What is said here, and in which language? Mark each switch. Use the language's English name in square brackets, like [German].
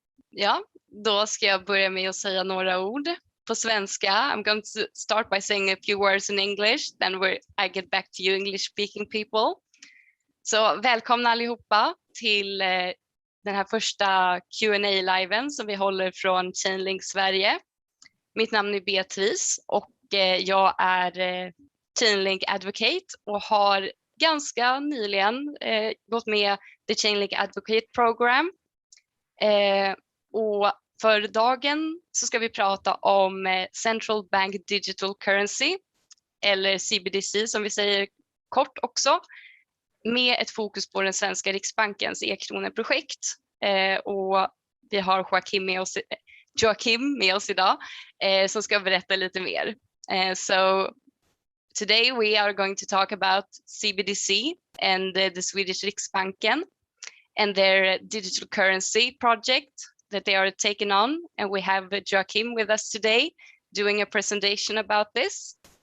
[Swedish] Ja, då ska jag börja med att säga några ord på svenska. [English] I'm going to start by saying a few words in English, then I get back to you English speaking people. [Swedish] Så välkomna allihopa till den här första Q&A-liven som vi håller från Chainlink Sverige. Mitt namn är Beatrice och jag är Chainlink Advocate och har ganska nyligen gått med The Chainlink Advocate Program. Och för dagen så ska vi prata om Central Bank Digital Currency, eller CBDC som vi säger kort också, med ett fokus på den svenska Riksbankens E-kroneprojekt. Och vi har Joaquim med oss idag som ska berätta lite mer. [English] So today we are going to talk about CBDC and the Swedish Riksbanken and their digital currency project that they are taking on. And we have Joaquim with us today doing a presentation about this.